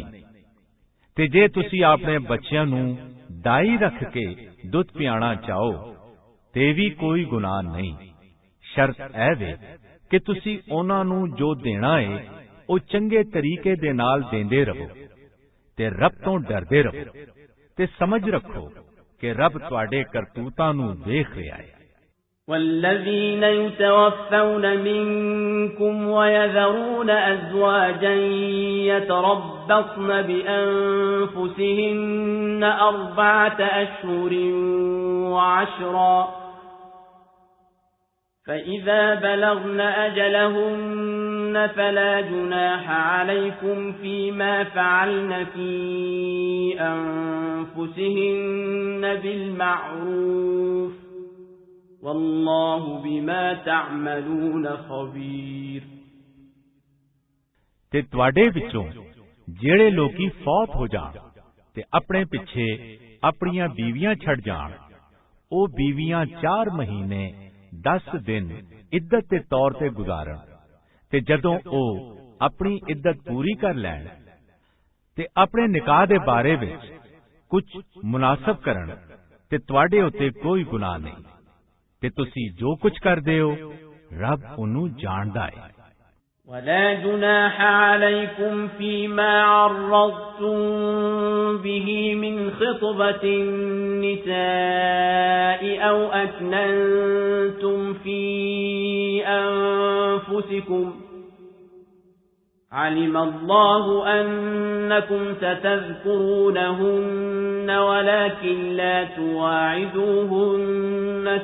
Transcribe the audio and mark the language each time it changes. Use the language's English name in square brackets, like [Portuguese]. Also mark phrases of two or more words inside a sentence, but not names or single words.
[Punjabi] ਤੇ ਜੇ ਤੁਸੀਂ ਆਪਣੇ ਬੱਚਿਆਂ ਨੂੰ ਦਾਈ ਰੱਖ ਕੇ ਦੁੱਧ ਪਿਆਣਾ ਚਾਹੋ ਤੇ ਵੀ ਕੋਈ ਗੁਨਾਹ ਨਹੀਂ। ਸ਼ਰਤ ਇਹ ਵੇ ਕਿ ਤੁਸੀਂ ਉਹਨਾਂ ਨੂੰ ਜੋ ਦੇਣਾ ਏ ਉਹ ਚੰਗੇ ਤਰੀਕੇ ਦੇ ਨਾਲ ਦੇਂਦੇ ਰਹੋ ਤੇ ਰੱਬ ਤੋਂ ਡਰਦੇ ਰਹੋ ਤੇ ਸਮਝ ਰੱਖੋ ਕਿ ਰੱਬ ਤੁਹਾਡੇ ਕਰਤੂਤਾਂ ਨੂੰ ਵੇਖ ਰਿਹਾ ਹੈ। [Arabic] والذين يتوفون منكم ويذرون أزواجا يتربصن بأنفسهن 4 أشهر وعشرا فإذا بلغن أجلهن فلا جناح عليكم فيما فعلن في أنفسهن بالمعروف والله بما تعملون خبير [Punjabi] ਤੇ ਤੁਹਾਡੇ ਵਿੱਚੋਂ ਜਿਹੜੇ ਲੋਕੀ ਫੌਤ ਹੋ ਜਾਣ ਤੇ ਆਪਣੇ ਪਿੱਛੇ ਆਪਣੀਆਂ ਬੀਵੀਆਂ ਛੱਡ ਜਾਣ, ਉਹ ਬੀਵੀਆਂ 4 ਮਹੀਨੇ 10 ਦਿਨ ਇੱਦਤ ਦੇ ਤੌਰ ਤੇ ਗੁਜ਼ਾਰਨ ਤੇ ਜਦੋਂ ਉਹ ਆਪਣੀ ਇੱਦਤ ਪੂਰੀ ਕਰ ਲੈਣ ਤੇ ਆਪਣੇ ਨਿਕਾਹ ਦੇ ਬਾਰੇ ਵਿੱਚ ਕੁਝ ਮੁਨਾਸਬ ਕਰਨ ਤੇ ਤੁਹਾਡੇ ਉੱਤੇ ਕੋਈ ਗੁਨਾਹ ਨਹੀਂ। ਤੇ ਤੁਸੀਂ ਜੋ ਕੁਝ ਕਰਦੇ ਹੋ ਰੱਬ ਉਹਨੂੰ ਜਾਣਦਾ ਹੈ। [Arabic] ولا جناح عليكم فيما عرضتم به من خطبة النساء أو أكننتم في أنفسكم علم الله أنكم ستذكرونهن ولكن لا تواعدوهن